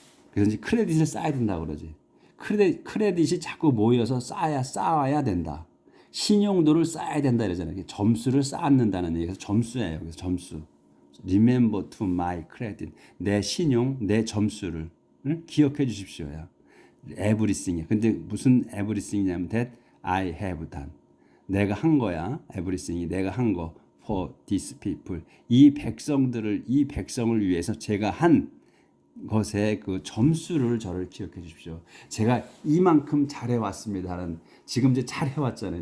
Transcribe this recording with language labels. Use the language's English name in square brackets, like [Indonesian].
[Korean] 그래서 이제 크레딧을 쌓아야 된다고 그러지. 크레딧이 자꾸 모여서 쌓아야 된다. 신용도를 쌓아야 된다 이러잖아요. 점수를 쌓는다는 얘기에서 점수예요. 그래서 점수. [English] Remember to my credit. [Korean] 내 신용, 내 점수를 기억해 주십시오야. [English] Everything. [Korean] 근데 무슨 everything이냐면 [English] that I have done. [Korean] 내가 한 거야. everything. 내가 한 거. [English] For these people. [Korean] 이 백성을 위해서 제가 한 것의 그 점수를 저를 기억해 주십시오. 제가 이만큼 잘해왔습니다는 지금 이제 잘해왔잖아요.